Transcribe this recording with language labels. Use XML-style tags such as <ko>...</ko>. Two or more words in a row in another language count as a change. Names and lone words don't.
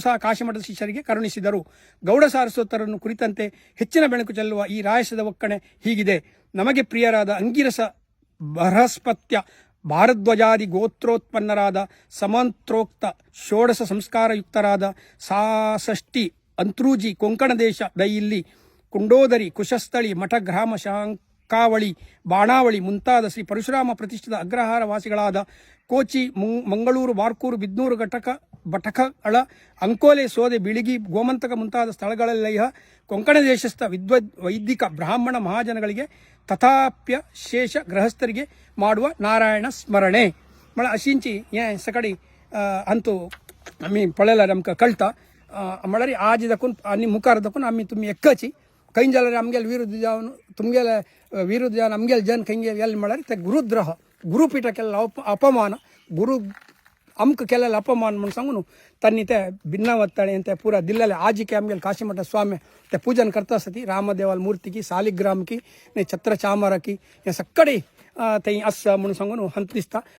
<kn>ಸಹ ಕಾಶಿಮಠದ ಶಿಷ್ಯರಿಗೆ ಕರುಣಿಸಿದರು ಗೌಡ ಸಾರಸ್ವತರನ್ನು ಕುರಿತಂತೆ ಹೆಚ್ಚಿನ ಬೆಳಕು ಚೆಲ್ಲುವ ಈ ರಾಯಸದ ಒಕ್ಕಣೆ ಹೀಗಿದೆ ನಮಗೆ ಪ್ರಿಯರಾದ ಅಂಗಿರಸ ಬೃಹಸ್ಪತ್ಯ ಭಾರದ್ವಾಜಾದಿ ಗೋತ್ರೋತ್ಪನ್ನರಾದ ಸಮಂತ್ರೋಕ್ತ ಷೋಡಶ ಸಂಸ್ಕಾರಯುಕ್ತರಾದ ಸಾಷಷ್ಟಿ ಅಂತ್ರೂಜಿ ಕೊಂಕಣ ದೇಶ ದೈಲ್ಲಿ ಕುಂಡೋದರಿ ಕುಶಸ್ಥಳಿ ಮಠ ಗ್ರಾಮ ಶಾಂಕಾವಳಿ ಬಾಣಾವಳಿ ಮುಂತಾದ ಶ್ರೀ ಪರಶುರಾಮ ಪ್ರತಿಷ್ಠಿತ ಅಗ್ರಹಾರ ವಾಸಿಗಳಾದ ಕೋಚಿ ಮಂಗಳೂರು ಬಾರ್ಕೂರು ಬಿದ್ನೂರು ಬಟಕಳ ಅಂಕೋಲೆ ಸೋದೆ ಬಿಳಿಗಿ ಗೋಮಂತಕ ಮುಂತಾದ ಸ್ಥಳಗಳಲ್ಲಿಯ ಕೊಂಕಣ ದೇಶಸ್ಥ ವೈದಿಕ ಬ್ರಾಹ್ಮಣ ಮಹಾಜನಗಳಿಗೆ ತಥಾಪ್ಯ ಶೇಷ ಗೃಹಸ್ಥರಿಗೆ ಮಾಡುವ ನಾರಾಯಣ ಸ್ಮರಣೆ ಮಳ</kn> <kok>अशींची हें सकाळी अंतू आम्ही पळयला आमकां कळटा म्हळ्यार आज दाखोवन आनी मुखार दाखोवन आमी तुमी एक्काची खंय जाल्यार आमगेले विरुद्ध जावन तुमगेले विरुद्ध जावन आमगेले जन खंय गेले म्हळ्यार ते गुरुद्रोह गुरुपीठ केल्लो अपमान गुरु आमकां केलेलें अपमान म्हणून सांगून तांणी ते भिन्नावत्ताळे ते पुरा दिल्लेले आजीके आमगेले काशीमठ स्वामी ते पूजन करता आसती रामदेवाल मूर्तिकी सालिग्रामकी छत्र चामरकी हें सगळें थंय आसा म्हणून सांगून हंत दिसता</kok>